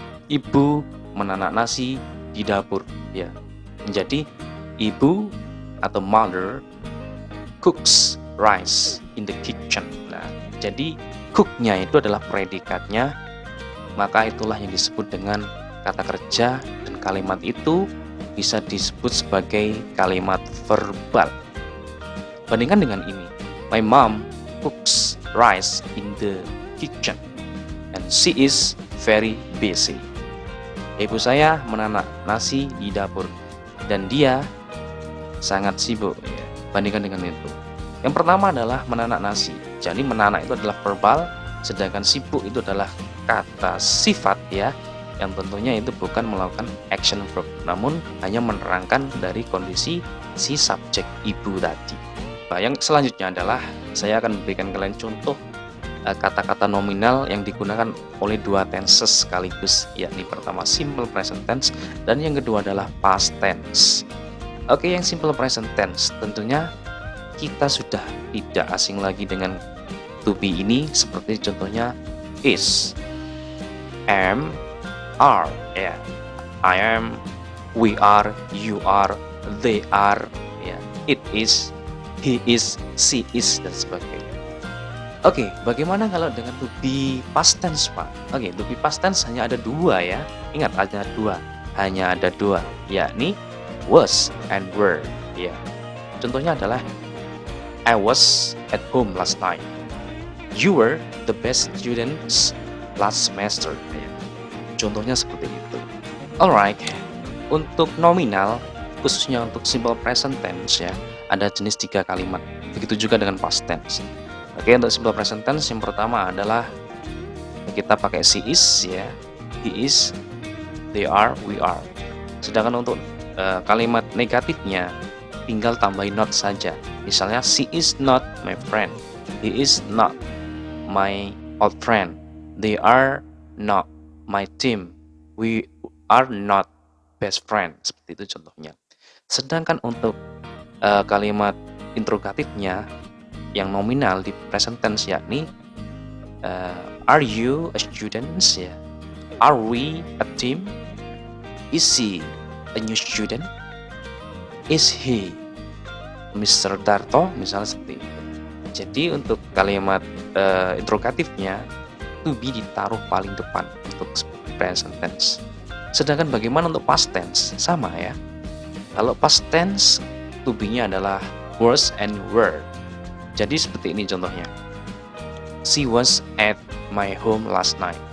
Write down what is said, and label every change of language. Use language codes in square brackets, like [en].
[id] Ibu menanak nasi di dapur ya. Jadi ibu atau [en] mother cooks rice in the kitchen. [id] Nah, jadi cooknya itu adalah predikatnya, maka itulah yang disebut dengan kata kerja dan kalimat itu bisa disebut sebagai kalimat verbal. Bandingkan dengan ini, [en] my mom cooks rice in the kitchen and she is very busy. [id] Ibu saya menanak nasi di dapur dan dia sangat sibuk. Bandingkan dengan itu. Yang pertama adalah menanak nasi. Jadi menanak itu adalah verbal, sedangkan sibuk itu adalah kata sifat ya, yang tentunya itu bukan melakukan action verb, namun hanya menerangkan dari kondisi si subjek ibu tadi. Nah, yang selanjutnya adalah saya akan memberikan kalian contoh kata-kata nominal yang digunakan oleh dua tenses sekaligus, yakni pertama simple present tense dan yang kedua adalah past tense. Oke, yang simple present tense tentunya kita sudah tidak asing lagi dengan to be ini, seperti contohnya is, am, are ya. [en] I am, we are, you are, they are ya. It is, he is, she is [id] dan sebagainya. Oke, bagaimana kalau dengan to be past tense, Pak? Oke, to be past tense hanya ada 2 ya. Ingat, hanya ada dua, yakni was and were ya. Contohnya adalah [en] I was at home last night. You were the best students last semester ya. [id] Contohnya seperti itu. Alright, untuk nominal khususnya untuk simple present tense ya, ada jenis 3 kalimat. Begitu juga dengan past tense. Oke, untuk simple present tense yang pertama adalah kita pakai she is ya, he is, they are, we are. Sedangkan untuk kalimat negatifnya tinggal tambahin not saja. Misalnya, [en] she is not my friend, he is not my old friend, they are not my team, we are not best friend. [id] Seperti itu contohnya. Sedangkan untuk kalimat interrogatifnya yang nominal di [en] present tense yakni are you a student, ya, are we a team, is he a new student, is he Mr. [id] Darto, misalnya seperti itu. Jadi untuk kalimat interrogatifnya to be ditaruh paling depan untuk present tense. Sedangkan bagaimana untuk past tense? Sama ya. Kalau past tense to be-nya adalah was and were. Jadi seperti ini contohnya. [en] She was at my home last night.